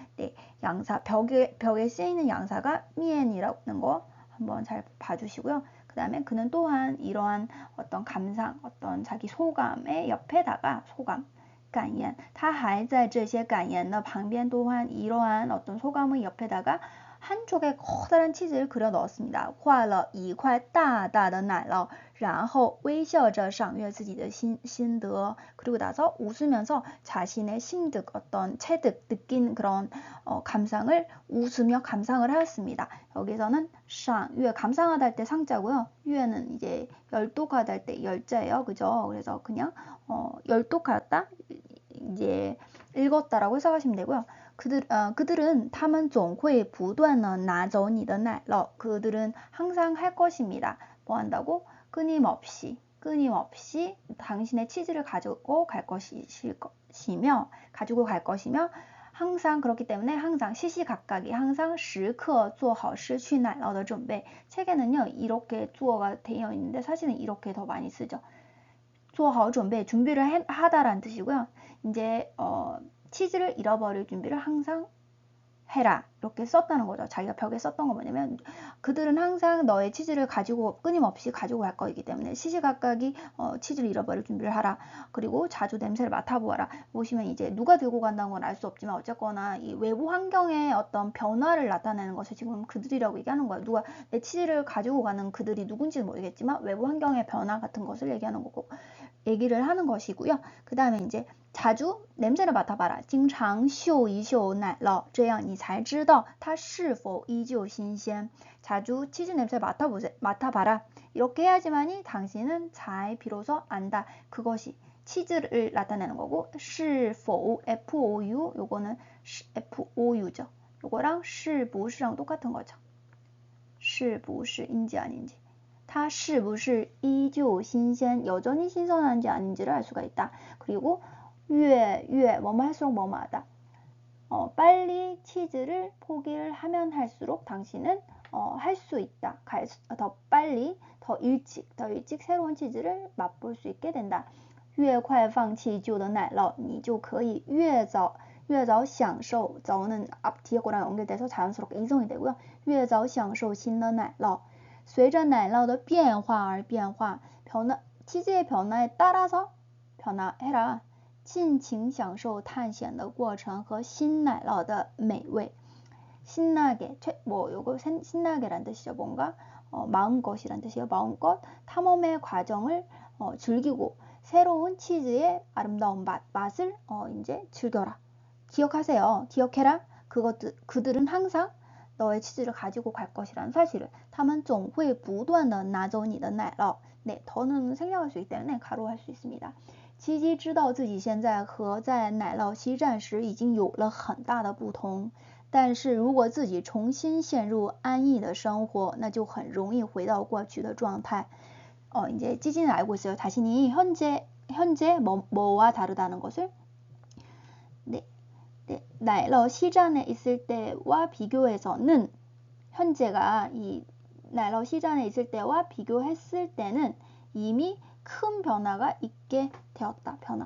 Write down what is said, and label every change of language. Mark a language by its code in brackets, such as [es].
[ko] 네, 양사 벽에 쓰이는 양사가 면이라는 거 한번 잘 봐주시고요. 그 다음에 그는 또한 이러한 어떤 감상, 어떤 자기 소감의 옆에다가 소감, [zh] 感言, 他还在这些感言的旁边 [ko] 또한 이러한 어떤 소감의 옆에다가 한쪽에 커다란 치즈를 그려 넣었습니다. [zh] 画了一块大大的奶酪然后微笑着赏阅自己的心得. [ko] 그리고 나서 웃으면서 자신의 심득, 어떤 체득, 느낀 그런 감상을 웃으며 감상을 하였습니다. 여기서는 赏阅, 감상하다 할 때 상자고요. 유에는 이제 열독하다 할 때 열자예요. 그죠? 그래서 그냥 열독하였다, 이제 읽었다라고 해석하시면 되고요. 그들은 [zh] 他们总会不断地拿走你的奶酪. [ko] 그들은 항상 할 것입니다. 뭐 한다고? 끊임없이 당신의 치즈를 가지고 갈 것이며 항상 그렇기 때문에 항상 시시각각이 항상 [zh] 时刻做好失去奶酪的准备. [ko] 책에는요 이렇게 주어가 되어 있는데 사실은 이렇게 더 많이 쓰죠. 做好准备, 준비를 하다라는 뜻이고요. 이제 치즈를 잃어버릴 준비를 항상 해라, 이렇게 썼다는 거죠. 자기가 벽에 썼던 거 뭐냐면 그들은 항상 너의 치즈를 끊임없이 가지고 갈 거이기 때문에 시시각각이 치즈를 잃어버릴 준비를 하라. 그리고 자주 냄새를 맡아보아라. 보시면 이제 누가 들고 간다는 건 알 수 없지만 어쨌거나 이 외부 환경의 어떤 변화를 나타내는 것을 지금 그들이라고 얘기하는 거예요. 누가 내 치즈를 가지고 가는 그들이 누군지는 모르겠지만 외부 환경의 변화 같은 것을 얘기하는 거고 얘기를 하는 것이고요. 그 다음에 이제 자주 냄새를 맡아봐라. [zh] 经常嗅一嗅奶酪这样你才知道它是否依旧新鲜. [ko] 자주 치즈 냄새를 맡아봐라. 이렇게 해야지만이 당신은 잘 비로소 안다. 그것이 치즈를 나타내는 거고 是否 FOU 요거는 FOU죠. 요거랑 是不是랑 똑같은 거죠. 是不是인지 아닌지. [zh] 它是不是依旧新鲜 [ko] 여전히 신선한지 아닌지를 알 수가 있다. 그리고 越 뭐뭐 할수록 뭐뭐 하다. 빨리 치즈를 포기를 하면 할수록 당신은 할 수 있다. 더 빨리, 더 일찍 새로운 치즈를 맛볼 수 있게 된다. [zh] 越快放弃旧的奶酪你就可以越早享受 [ko] 자오는 앞 뒤에 거랑 연결돼서 자연스럽게 이성이 되고요. [zh] 越早享受新的奶酪随着奶酪的变化而变化 [ko] 치즈의 변화에 따라서 변화해라. [zh] 尽情享受探险的过程和新奶酪的美味. [ko] 신나게, 요거 신나게란 뜻이죠. 뭔가 마음껏이란 뜻이에요. 마음껏 탐험의 과정을 즐기고 새로운 치즈의 아름다운 맛을 이제 즐겨라. 기억하세요. 기억해라. 그들은 항상 너의 치즈를 가지고 갈 것이라는 사실을. [zh] 他们总会不断地拿走你的奶酪. [ko] 네, 더는 생략할 수 있기 때문에 가로할 수 있습니다. [zh] 基基知道自己现在和在奶酪西站时已经有了很大的不同，但是如果自己重新陷入安逸的生活，那就很容易回到过去的状态。 [ko] 이제 찌지는 알고 있어요. 자신이 현재 뭐와 다르다는 것을. 네,奶酪 시장에 있을 때와 비교해서는 현재가 이奶酪 시장에 있을 때와 비교했을 때는 이미 큰 변화가 있게 되었다.